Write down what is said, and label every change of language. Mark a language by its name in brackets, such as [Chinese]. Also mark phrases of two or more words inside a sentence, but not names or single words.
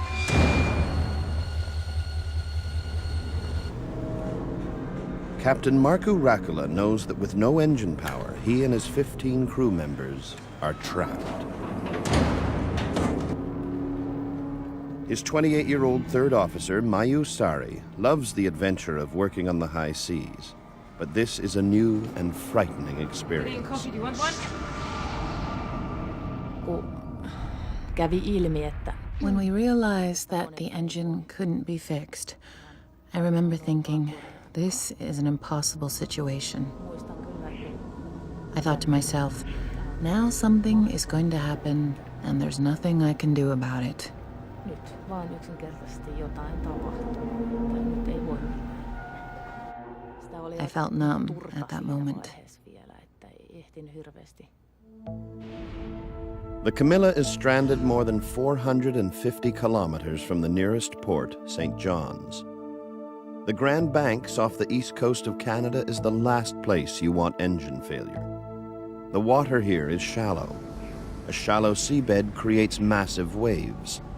[English] Captain Markku Rakula knows that with no engine power, he and his 15 crew members are trapped. His 28-year-old third officer, Mayu Sari, loves the adventure of working on the high seas. But this is a new and frightening experience. Coffee, do you want one? [Finnish] Kävi ilmi, että [English] when we realized that the engine couldn't be fixed, I remember thinking, this is an impossible situation. I thought to myself, now something is going to happen and there's nothing I can do about it. [Finnish] nyt vaan yksinkertaisesti jotain tapahtuu tai nyt ei voi mitään. Sitä oli [English] I felt numb [Finnish] turha [English] at that [Finnish] siinä [English] moment. [Finnish] vaiheessa vielä, että ei ehtinyt hirveästi. [English] The Camilla is stranded more than 450 kilometers from the nearest port, St. John's. The Grand Banks off the east coast of Canada is the last place you want engine failure. The water here is shallow. A shallow seabed creates massive waves.